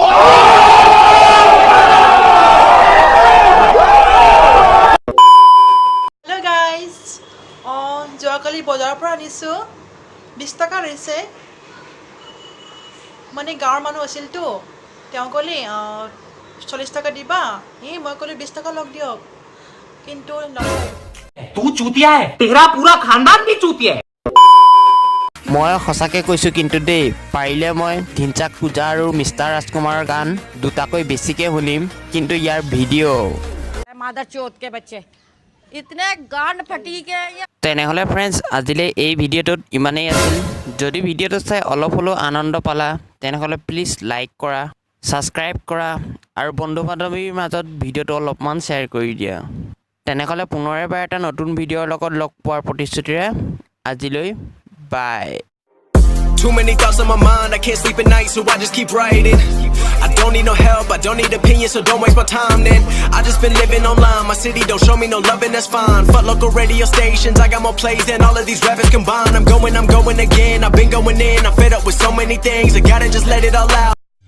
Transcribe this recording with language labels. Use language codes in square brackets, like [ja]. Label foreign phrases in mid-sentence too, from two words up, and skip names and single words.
[en] hello guys [as] যোৱাকালি বজাৰৰ পৰা আনিছোঁ 20 টকা লৈছে মানে গাঁৱৰ মানুহ আছিলতো তেওঁ ক'লে 40 টকা দিবা মই ক'লোঁ 20 টকা লগ দিয়ক কিন্তু [hi] तू चूतिया है तेरा पूरा खानदान भी चूतिया है [as] মই সঁচাকে কৈছো কিন্তু দেই পাৰিলে মই ধিনচাক পূজা আৰু মিষ্টাৰ ৰাজকুমাৰৰ গান দুটাকৈ বেছিকে শুনিম কিন্তু ইয়াৰ ভিডিঅ' [hi] मादर चौथ के बच्चे इतने गांड फटी के ये [as] তেনেহ'লে ফ্ৰেণ্ডছ আজিলৈ এই ভিডিঅ'টোত ইমানেই আছিল যদি ভিডিঅ'টো চাই অলপ হ'লেও আনন্দ পালা তেনেহ'লে প্লিজ লাইক কৰা ছাবস্ক্ৰাইব কৰা আৰু বন্ধু বান্ধৱীৰ মাজত ভিডিঅ'টো অলপমান শ্বেয়াৰ কৰি দিয়া তেনেহ'লে পুনৰ এবাৰ এটা নতুন ভিডিঅ'ৰ লগত লগ পোৱাৰ প্ৰতিশ্ৰুতিৰে আজিলৈ বাই [en] Too many thoughts on my mind, I can't sleep at night, so I just keep writing. I don't need no help, I don't need opinions, so don't waste my time then. I just been living online, my city don't show me no love and that's fine. Fuck local radio stations, I got more plays than all of these rappers combined. I'm going again, I've been going in, I'm fed up with so many things, I gotta just let it all out.